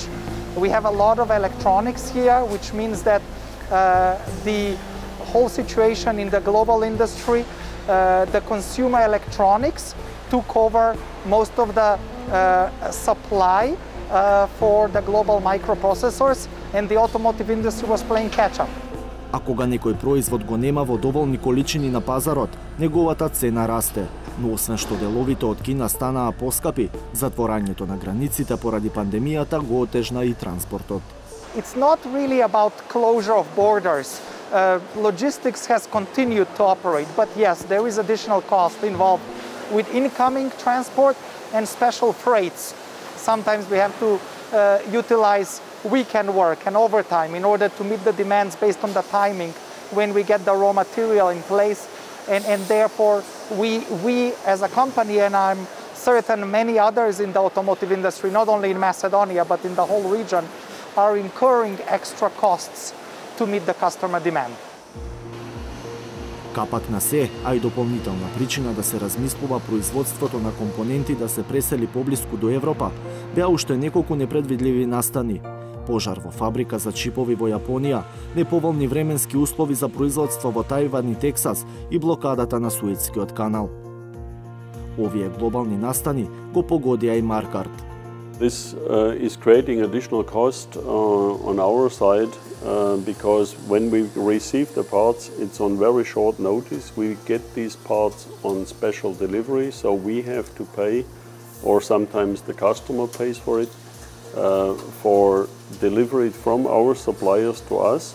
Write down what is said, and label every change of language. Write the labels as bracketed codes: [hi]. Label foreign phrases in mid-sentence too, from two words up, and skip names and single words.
[en] We have a lot of electronics here, which means that the whole situation in the global industry, the consumer electronics took over most of the supply for the global microprocessors, and the automotive industry was playing catch-up. [mk] А кога некој производ го нема во доволни количини на пазарот, неговата цена расте. Но освен што деловите од Кина станаа поскапи, затворањето на границите поради пандемијата го отежна и транспортот. [en] It's not really about closure of borders. Logistics has continued to operate, but yes, there is additional cost involved with incoming transport and special freights. Sometimes we have to utilize weekend work and overtime in order to meet the demands based on the timing when we get the raw material in place. And therefore, we as a company, and I'm certain many others in the automotive industry, not only in Macedonia, but in the whole region, are incurring extra costs to meet the customer demand. [mk] Капак на се, а и дополнителна причина да се размислува производството на компоненти да се пресели поблиску до Европа, беа уште неколку непредвидливи настани. Пожар во фабрика за чипови во Јапонија, неповолни временски услови за производство во Тајван и Тексас и блокадата на Суетскиот канал. Овие глобални настани го погодија и Маркарт. [en] This is creating additional cost on our side because when we receive the parts, it's on very short notice. We get these parts on special delivery, so we have to pay, or sometimes the customer pays for it, for delivery from our suppliers to us.